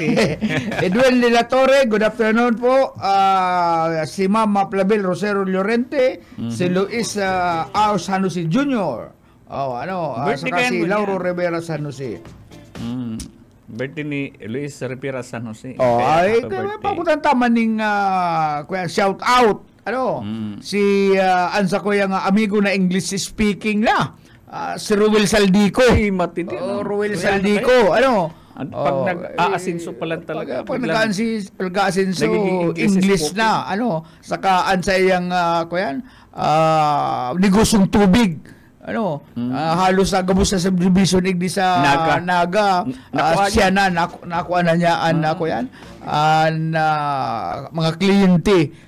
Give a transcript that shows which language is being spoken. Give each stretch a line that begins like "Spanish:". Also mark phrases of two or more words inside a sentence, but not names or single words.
Filipino: Edwin de la Torre,
English: good afternoon
Filipino: po. Si Mama Plabel Rosero Llorente, si Luis San Jose Jr. Saka si Lauro Rivera San Jose. Birthday ni Luis Rivera San Jose.
Bikol: Pabutan tama ning shout out. Si ansa ko yung amigo na
English: English speaking
Bikol: na. Si Ruel Saldico. Ruel Saldico.
Filipino: Pag nag-aasinso pa lang talaga. Pag nag-aasinso, English na.
Bikol: Saka ansa yung negosyong tubig. Halos gabos sa subdivision igdi sa Naga.
Filipino: Siya na nakuha na niya mga kliyente.